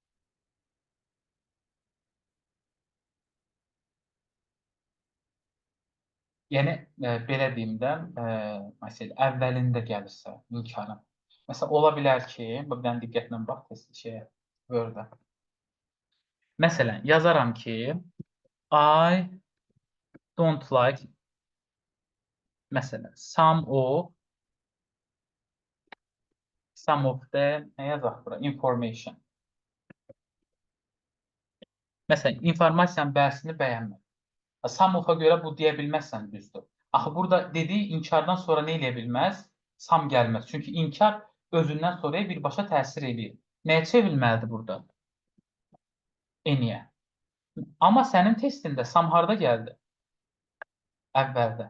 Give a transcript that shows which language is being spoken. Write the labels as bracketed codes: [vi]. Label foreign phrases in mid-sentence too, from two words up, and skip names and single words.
[az] Yəni, belə deyim də, məsəl, əvvəlində gəlirsə inkarın. Məsələn, ola bilər ki, bir dənə diqqətlə bax, test şeyə, Word-ə. Məsələn, yazaram ki, [en] I don't like, məsələn, some of the, [az] nə yazaq bura? Information. Məsələn, informasiyanın bəzisini bəyənmir. [en] Some of-a [az] görə bu deyə bilməzsən, düzdür. Axı, burada dediyi inkardan sonra nə eləyə bilməz? Sam gəlməz. Çünki inkar özündən sonraya birbaşa təsir edir. Nəyə çevrilməlidir burada? Eniyə. Amma sənin testində sam harda gəldi? Əvvəldə.